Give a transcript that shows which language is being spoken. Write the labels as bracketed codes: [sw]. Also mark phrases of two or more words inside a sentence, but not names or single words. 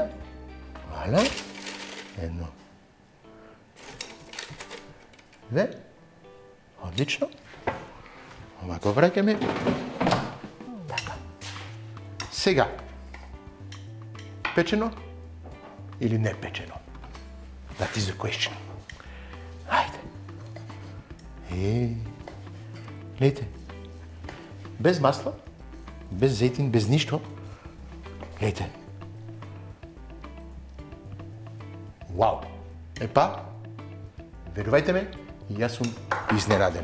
[mk] Вала. Едно. Две. Одлично. Ова го враќаме. Така. Сега. Печено или не печено? [en] That is the question. [mk] Ајде. Гледайте. Без масло, без зејтин, без ништо. Гледайте. Вау! Епа, верувајте ме, јас сум изненаден.